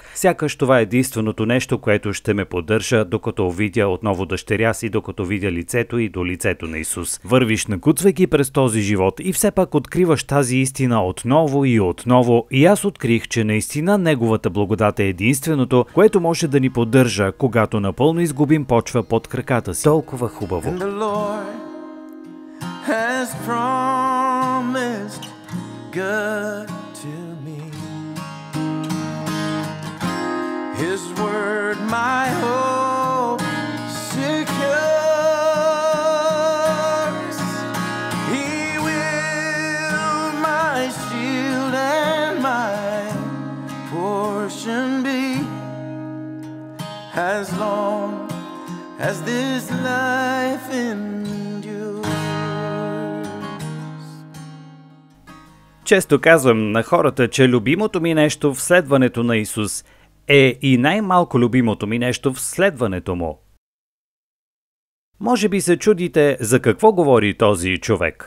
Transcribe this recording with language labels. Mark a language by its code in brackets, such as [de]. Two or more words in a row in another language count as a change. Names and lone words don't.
[bg] Сякаш това е единственото нещо, което ще ме поддържа, докато видя отново дъщеря си, докато видя лицето и до лицето на Исус. Вървиш накуцвайки през този живот и все пак откриваш тази истина отново и отново и аз открих, че наистина неговата благодат е единственото, което може да ни поддържа, когато напълно изгубим почва под краката си. Толкова хубаво. [en] His word, my hope secures. He will my shield and my portion be, as long as this life endures. [bg] Често казвам на хората, че любимото ми нещо в следването на Исус е и най-малко любимото ми нещо в следването му. Може би се чудите за какво говори този човек.